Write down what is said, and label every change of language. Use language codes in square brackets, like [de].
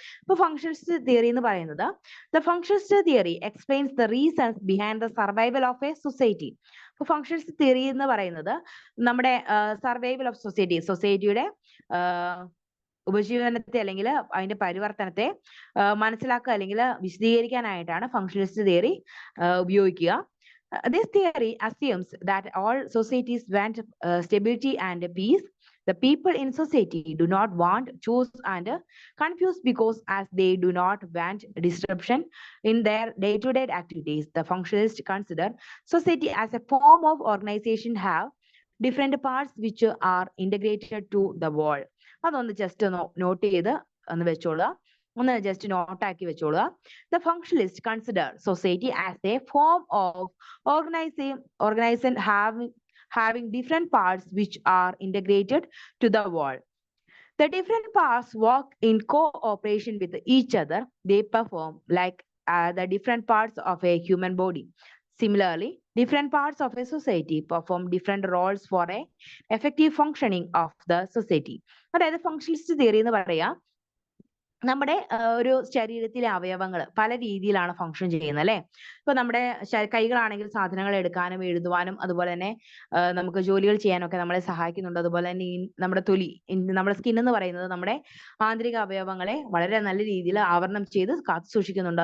[ml] ഇപ്പൊ functionalist theory എന്ന് പറയുന്നത് [en] The functionalist theory explains the reasons behind the survival of a society. [ml] ഇപ്പൊ functionalist theory എന്ന് പറയുന്നത് നമ്മുടെ സർവൈവൽ ഓഫ് സൊസൈറ്റിയുടെ ഉപജീവനത്തെ അല്ലെങ്കിൽ അതിന്റെ പരിവർത്തനത്തെ മനസ്സിലാക്കുക അല്ലെങ്കിൽ വിശദീകരിക്കാനായിട്ടാണ് ഫങ്ഷണലിസ്റ്റ് തിയറി ഉപയോഗിക്കുക. [en] This theory assumes that all societies want stability and peace. The people in society do not want choose and confuse because as they do not want disruption in their day-to-day activities. The functionalists consider society as a form of organization have different parts which are integrated to the wall. [ml] അതൊന്ന് just not ചെയ്ത് ഒന്ന് വെച്ചോളുക, ഒന്ന് just നോട്ടാക്കി വെച്ചോളുക. [en] The functionalists consider society as a form of organization having different parts which are integrated to the wall. The different parts work in cooperation with each other. They perform like the different parts of a human body. Similarly, different parts of a society perform different roles for a effective functioning of the society. [ml] അതായത് functionalist theory എന്ന് പറയാ നമ്മുടെ ഒരു ശരീരത്തിലെ അവയവങ്ങൾ പല രീതിയിലാണ് function ചെയ്യുന്നത് അല്ലെ. ഇപ്പൊ നമ്മുടെ കൈകളാണെങ്കിൽ സാധനങ്ങൾ എടുക്കാനും എഴുതുവാനും അതുപോലെ തന്നെ നമുക്ക് ജോലികൾ ചെയ്യാനൊക്കെ നമ്മളെ സഹായിക്കുന്നുണ്ട്. അതുപോലെ തന്നെ നമ്മുടെ തൊലി, നമ്മുടെ സ്കിൻ എന്ന് പറയുന്നത് നമ്മുടെ ആന്തരിക അവയവങ്ങളെ വളരെ നല്ല രീതിയിൽ ആവരണം ചെയ്ത് കാത്തു സൂക്ഷിക്കുന്നുണ്ട്.